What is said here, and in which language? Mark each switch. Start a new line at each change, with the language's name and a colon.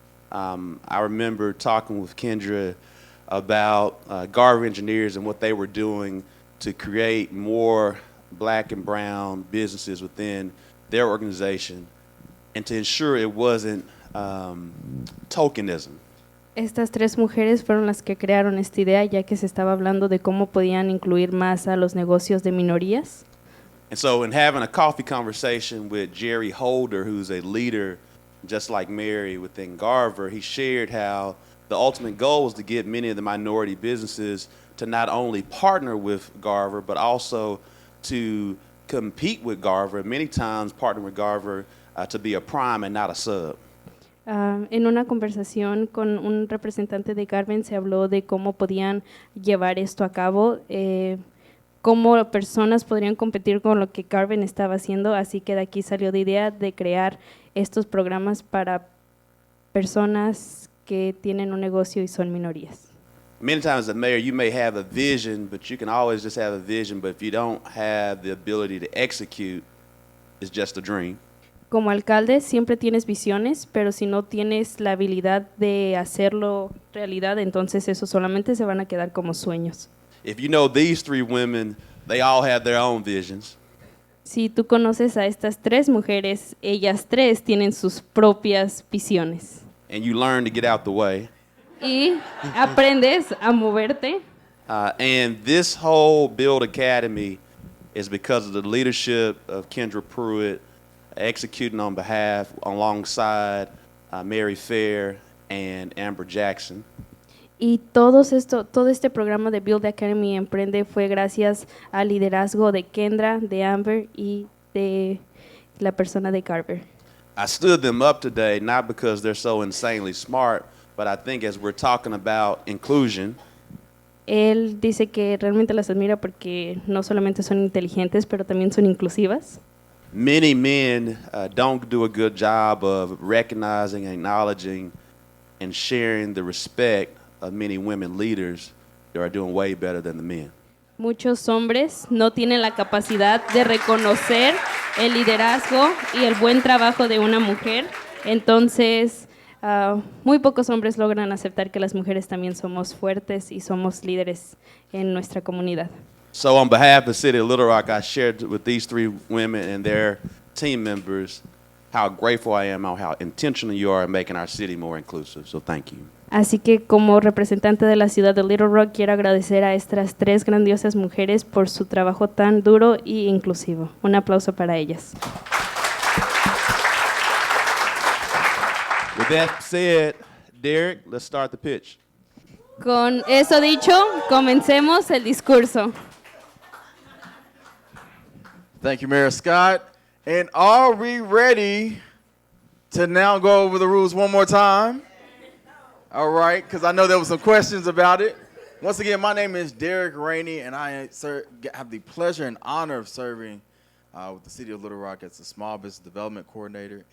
English: I remember talking with Kendra about Garver Engineers and what they were doing to create more black and brown businesses within their organization and to ensure it wasn't tokenism.
Spanish: Estas 3 mujeres fueron las que crearon esta idea, ya que se estaba hablando de cómo podían incluir más a los negocios de minorías.
English: And so in having a coffee conversation with Jerry Holder, who's a leader just like Mary within Garver, he shared how the ultimate goal was to get many of the minority businesses to not only partner with Garver, but also to compete with Garver, many times partner with Garver to be a prime and not a sub.
Spanish: En una conversación con un representante de Garvin se habló de cómo podían llevar esto a cabo, cómo personas podrían competir con lo que Carven estaba haciendo, así que de aquí salió la idea de crear estos programas para personas que tienen un negocio y son minorías.
English: Many times as a mayor, you may have a vision, but you can always just have a vision, but if you don't have the ability to execute, it's just a dream.
Spanish: Como alcalde siempre tienes visiones, pero si no tienes la habilidad de hacerlo realidad, entonces eso solamente se van a quedar como sueños.
English: If you know these three women, they all have their own visions.
Spanish: Si tú conoces a estas tres mujeres, ellas tres tienen sus propias visiones.
English: And you learn to get out the way.
Spanish: Y aprendes a moverte.
English: And this whole Build Academy is because of the leadership of Kendra Pruitt, executing on behalf alongside Mary Fair and Amber Jackson.
Spanish: Y todo este programa de Build Academy and Emprende fue gracias al liderazgo de Kendra, de Amber y de la persona de Carver.
English: I stood them up today not because they're so insanely smart, but I think as we're talking about inclusion,
Spanish: Él dice que realmente las admira porque no solamente son inteligentes, pero también son inclusivas.
English: many men don't do a good job of recognizing, acknowledging, and sharing the respect of many women leaders that are doing way better than the men.
Spanish: Muchos hombres no tienen la capacidad de reconocer el liderazgo y el buen trabajo de una mujer, entonces muy pocos hombres logran aceptar que las mujeres también somos fuertes y somos líderes en nuestra comunidad.
English: So on behalf of the city of Little Rock, I shared with these three women and their team members how grateful I am on how intentional you are in making our city more inclusive. So thank you.
Spanish: Así que como representante de la ciudad de Little Rock, quiero agradecer a estas tres grandiosas mujeres por su trabajo tan duro y inclusivo. Un aplauso para ellas.
English: With that said, Derek, let's start the pitch.
Spanish: Con eso dicho, comencemos el discurso.
English: Thank you, Mayor Scott. And are we ready to now go over the rules one more time? All right, because I know there were some questions about it. Once again, my name is Derek Rainey, and I have the pleasure and honor of serving with the City of Little Rock as the Small Business Development Coordinator.